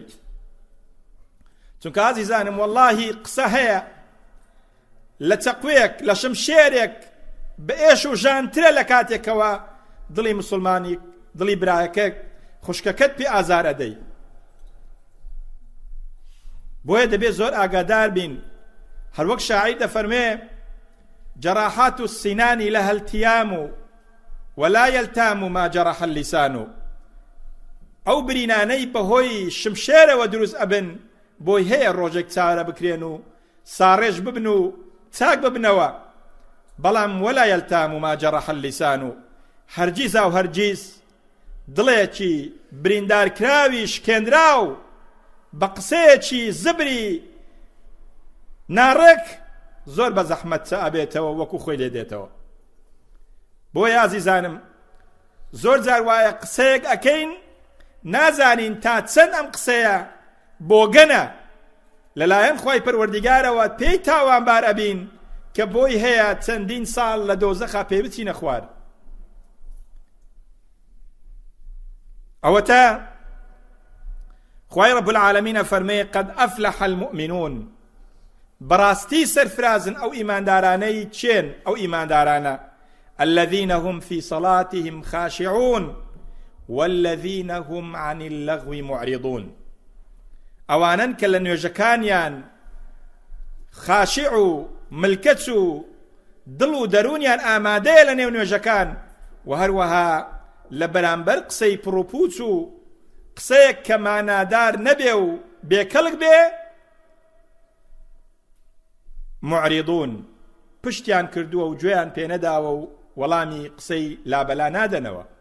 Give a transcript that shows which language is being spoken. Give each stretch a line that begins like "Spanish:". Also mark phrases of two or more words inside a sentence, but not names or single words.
Central Kurdish: چونکە ئازیزانم وەڵڵاهی قسە هەیە لە چەقوێک لە شمشێرێک بە ئێش و ژانترە لە کاتێکەوە دڵی مسلمانی، دڵی برایەکە خوشکەکەت پێ ئازار ئەدەی. بۆیە دەبێت زۆر ئاگادار بین. هەر وەک شاعیر دەفەرمێ:
Arabic: جراحات السنان لها التيام ولا يلتام ما جرح اللسان.
Central Kurdish: ئەو برینانەی بەهۆی شمشێرەوە دروست ئەبن بۆی هەیە ڕۆژێک چارە بکرێن و ساڕێژ ببن و چاک ببنەوە، بەڵام
Arabic: ولا يلتام ما جرح اللسان.
Central Kurdish: هەرگیز و هەرگیز دڵێکی بریندارکراوی شکێنراو بە قسەیەکی زبری ناڕێک زۆر بە زەحمەت چە ئەبێتەوە وەکو خۆی لێ دێتەوە. بۆیە ئازیزانم زۆر جار وایە قسەیەک ئەکەین نازانین تا چەند ئەم قسەیە بۆگەنە لەلایەن خوای پەروەردیگارەوە پێی تاوانبار ئەبین کە بۆی هەیە چەندین ساڵ لە دۆزەخا پێی بچینە خوار. ئەوە تا خوای
Arabic: رب العالمین
Central Kurdish: فەرمێ:
Arabic: قد أفلح المؤمنون.
Central Kurdish: بەڕاستی سەرفرازن ئەو ئیماندارانەی چێن ئەو ئیماندارانە
Arabic: الذين هم في صلاتهم خاشعون والذين هم عن اللغو معرضون.
Central Kurdish: ئەوانن کە لە نوێژەکانیان خاشع و ملکەچ و دڵ و دەرونیان ئامادەیە لە نێو نوێژەکان، و هەروەها لە بەرامبەر قسەی پڕوپوچ و قسەیەک کە مانادار نەبێ و بێکەڵک بێ معرضون، پشتیان کردووە و گوێیان پێ نەداوە و وەڵامی قسەی لابەلا نادەنەوە.